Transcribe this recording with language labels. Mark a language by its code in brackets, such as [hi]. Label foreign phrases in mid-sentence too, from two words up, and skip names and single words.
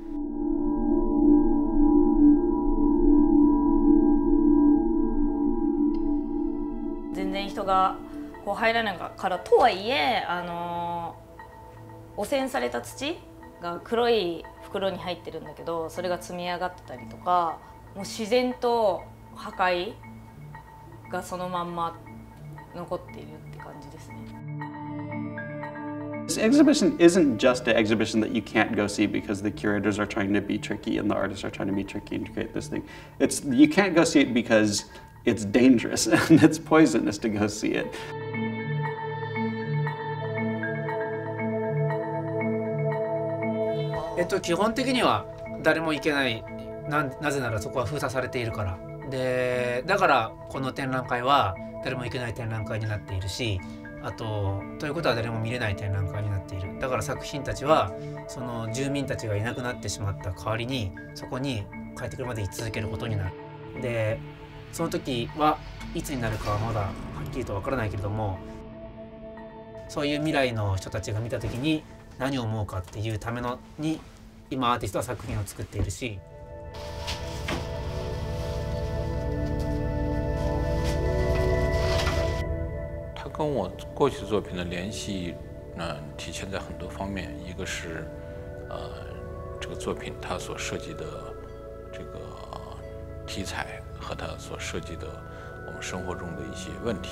[ja] 全然人がこう入らないからとはいえ、汚染された土が黒い袋に入ってるんだけど、それが積み上がってたりとか、もう自然と破壊がそのまんま残っているって感じですね。 [en] This exhibition isn't just an exhibition that you can't go see because the curators are trying to be tricky and the artists are trying to be tricky and create this thing. You can't go see it because it's dangerous and it's poisonous to go see it. [ja] 基本的には誰も行けない。なぜならそこは封鎖されているから。でだからこの展覧会は誰も行けない展覧会になっているし、ということは誰も見れない展覧会になっている。だから作品たちはその住民たちがいなくなってしまった代わりにそこに帰ってくるまで居続けることになる。でその時はいつになるかはまだはっきりとわからないけれども、そういう未来の人たちが見た時に何を思うかっていうためのに今アーティストは作品を作っているし。 [zh] 跟我过去作品的联系，体现在很多方面。一个是，这个作品它所涉及的这个题材和它所涉及的我们生活中的一些问题。